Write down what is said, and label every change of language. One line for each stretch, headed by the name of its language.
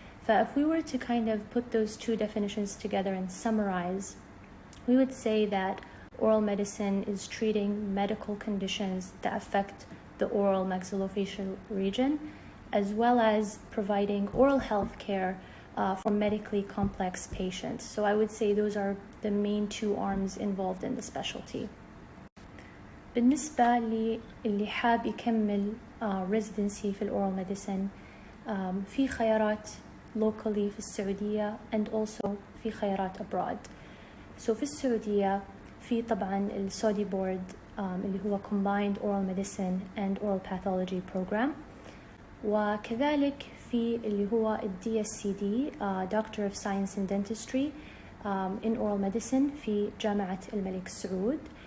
English: If we were to kind of put those two definitions together and summarize, we would say that oral medicine is treating medical conditions that affect the oral maxillofacial region, as well as providing oral health care for medically complex patients. So I would say those are the main two arms involved in the specialty.
Arabic: بالنسبة للي حاب يكمل residency في oral medicine, في خيارات locally في السعودية
English: and also
Arabic: في خيارات abroad. So في السعودية في طبعا السعودي بورد اللي هو Combined Oral Medicine and Oral Pathology Program, وكذلك في اللي هو DSCD Doctor of Science in Dentistry in Oral Medicine في جامعة الملك سعود.